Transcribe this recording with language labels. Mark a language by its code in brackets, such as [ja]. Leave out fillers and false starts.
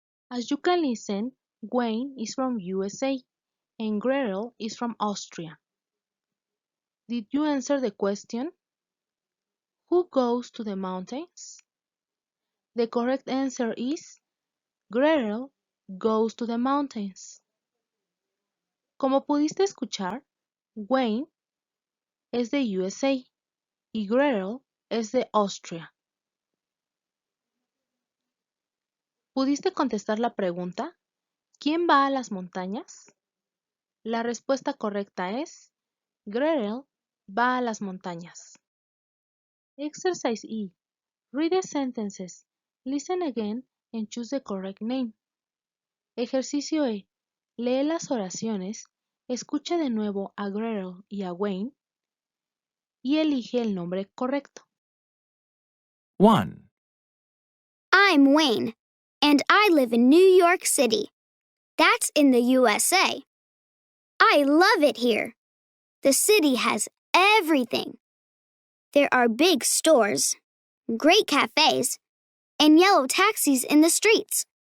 [en] As you can listen, Wayne is from USA and Gretel is from Austria. Did you answer the question? Who goes to the mountains? The correct answer is Gretel goes to the mountains. [es] Como pudiste escuchar, Wayne es de USA y Gretel es de Austria. ¿Pudiste contestar la pregunta? ¿Quién va a las montañas? La respuesta correcta es Gretel va a las montañas. [en] Exercise E. Read the sentences. Listen again and choose the correct name. [es] Ejercicio E. Lee las oraciones, escucha de nuevo a Gretel y a Wayne y elige el nombre correcto. [en] 1, I'm Wayne, and I live in New York City. That's in the USA. I love it here. The city has everything. There are big stores, great cafes, and yellow taxis in the streets.